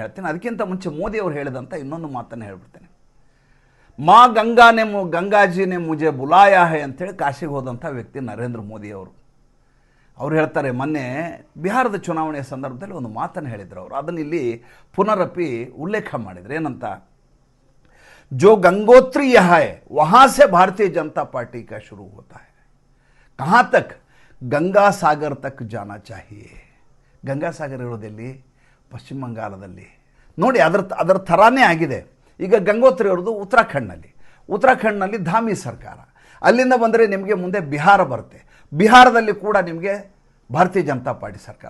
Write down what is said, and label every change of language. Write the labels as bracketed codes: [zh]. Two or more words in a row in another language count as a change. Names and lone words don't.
[kn] ಅದಕ್ಕಿಂತ ಮುಂಚೆ ಮೋದಿ ಅವರು ಹೇಳಿದಂಥ ಇನ್ನೊಂದು ಮಾತನ್ನು ಹೇಳ್ಬಿಡ್ತೇನೆ. [hi] गंगाजी ने मुझे बुलाया है [kn] ಅಂತೇಳಿ ಕಾಶಿಗೆ ಹೋದಂಥ ವ್ಯಕ್ತಿ ನರೇಂದ್ರ ಮೋದಿ ಅವರು. ಅವ್ರು ಹೇಳ್ತಾರೆ, ಮೊನ್ನೆ ಬಿಹಾರದ ಚುನಾವಣೆಯ ಸಂದರ್ಭದಲ್ಲಿ ಒಂದು ಮಾತನ್ನು ಹೇಳಿದ್ರು ಅವರು. ಅದನ್ನು ಇಲ್ಲಿ ಪುನರಪಿ ಉಲ್ಲೇಖ ಮಾಡಿದ್ರು. ಏನಂತ, [hi] जो गंगोत्री यहाँ है वहाँ से भारतीय जनता पार्टी का शुरू होता है, कहाँ तक, गंगा सागर तक जाना चाहिए. [kn] ಗಂಗಾ ಸಾಗರ್ ಇರೋದೆಲ್ಲಿ? ಪಶ್ಚಿಮ ಬಂಗಾಳದಲ್ಲಿ. ನೋಡಿ, ಅದರ ಥರಾನೇ ಆಗಿದೆ. ಈಗ ಗಂಗೋತ್ರಿ ಅವ್ರದ್ದು ಉತ್ತರಾಖಂಡ್ನಲ್ಲಿ ಧಾಮಿ ಸರ್ಕಾರ. ಅಲ್ಲಿಂದ ಬಂದರೆ ನಿಮಗೆ ಮುಂದೆ ಬಿಹಾರ ಬರುತ್ತೆ. ಬಿಹಾರದಲ್ಲಿ ಕೂಡ ನಿಮಗೆ ಭಾರತೀಯ ಜನತಾ ಪಾರ್ಟಿ ಸರ್ಕಾರ.